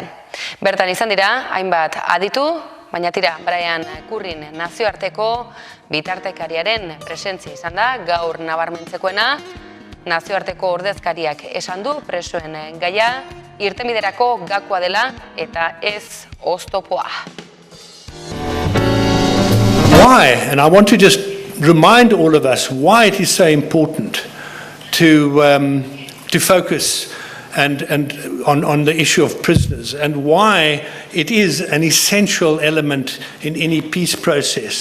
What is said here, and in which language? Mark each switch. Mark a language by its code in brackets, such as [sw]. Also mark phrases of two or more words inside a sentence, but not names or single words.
[eu] Bertan izan dira, hainbat aditu, baina tira, Brian Currin nazioarteko bitartekariaren presentzia izan da, gaur nabarmentzekoena, nazioarteko ordezkariak esan du presoen gaia, irtenbiderako gakoa dela eta ez oztopoa. [en] Why? And I want to just remind all of us why it is so important to focus and on the issue of prisoners and why it is an essential element in any peace process.